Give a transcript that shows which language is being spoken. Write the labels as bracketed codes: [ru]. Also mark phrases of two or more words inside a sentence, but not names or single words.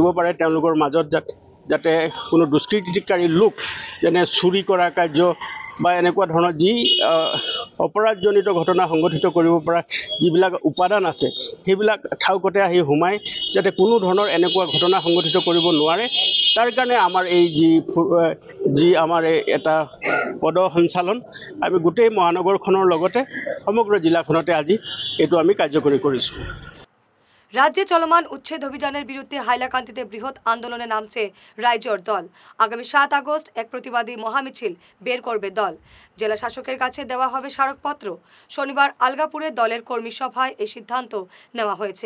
[as] পাৰে, তেওঁলোকৰ মাজত যাতে কোনো দুষ্কৃতিকাৰী লোক যেনে চুৰি কৰা কাৰ্য বা এনেকুৱা ধৰণৰ যি অপৰাধজনিত ঘটনা সংঘটিত কৰিব পৰা যিবিলাক উপাদান আছে, সেইবিলাক ঠাউকতে আহি সোমাই যাতে কোনো ধৰণৰ এনেকুৱা ঘটনা সংঘটিত কৰিব নোৱাৰে, তাৰ কাৰণে আমাৰ এই যি আমাৰ এটা পদ সঞ্চালন আমি গোটেই মহানগৰখনৰ লগতে সমগ্ৰ জিলাখনতে আজি এইটো আমি কাৰ্যকৰী কৰিছোঁ। [bn] রাজ্যে চলমান উচ্ছেদ অভিযানের বিরুদ্ধে হাইলাকান্দিতে বৃহৎ আন্দোলনে নামছে রাইজোর দল। আগামী 7 আগস্ট এক প্রতিবাদী মহামিছিল বের করবে দল। জেলা শাসকের কাছে দেওয়া হবে স্মারকপত্র। শনিবার আলগাপুরে দলের কর্মী সভায় এই সিদ্ধান্ত নেওয়া হয়েছে।